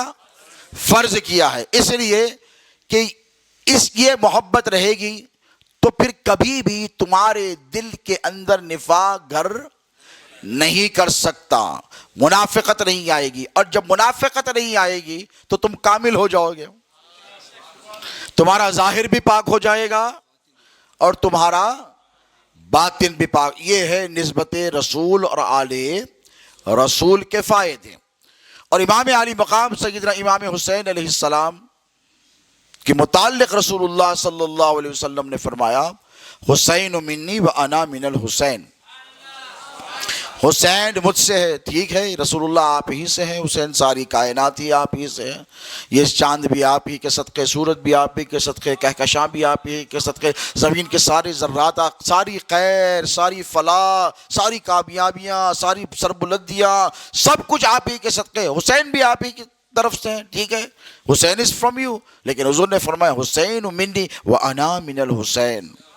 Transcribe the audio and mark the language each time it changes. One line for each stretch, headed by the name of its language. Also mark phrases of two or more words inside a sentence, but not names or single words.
Urdu: فرض کیا ہے، اس لیے کہ یہ محبت رہے گی تو پھر کبھی بھی تمہارے دل کے اندر نفاق گھر نہیں کر سکتا، منافقت نہیں آئے گی، اور جب منافقت نہیں آئے گی تو تم کامل ہو جاؤ گے، تمہارا ظاہر بھی پاک ہو جائے گا اور تمہارا باطن بھی پاک۔ یہ ہے نسبت رسول اور آل رسول کے فائدے۔ اور امام علی مقام سیدنا امام حسین
Arabic: علیہ السلام
Urdu: کے متعلق رسول اللہ
Arabic: صلی اللہ علیہ وسلم
Urdu: نے فرمایا
Arabic: حسین منی و انا من الحسین،
Urdu: حسین مجھ سے ہے، ٹھیک ہے رسول اللہ آپ ہی سے ہیں، حسین ساری کائنات ہی آپ ہی سے ہے، یہ چاند بھی آپ ہی کے صدقے، سورج بھی آپ ہی کے صدقے، کہکشاں بھی آپ ہی کے صدقے، زمین کے سارے ذرات، ساری خیر، ساری فلاح، ساری کامیابیاں، ساری سربلندیاں، سب کچھ آپ ہی کے صدقے، حسین بھی آپ ہی کی طرف سے ہیں، ٹھیک ہے حسین
English: is from you,
Urdu: لیکن حضور نے فرمایا
Arabic: حسین منی وانا من الحسین۔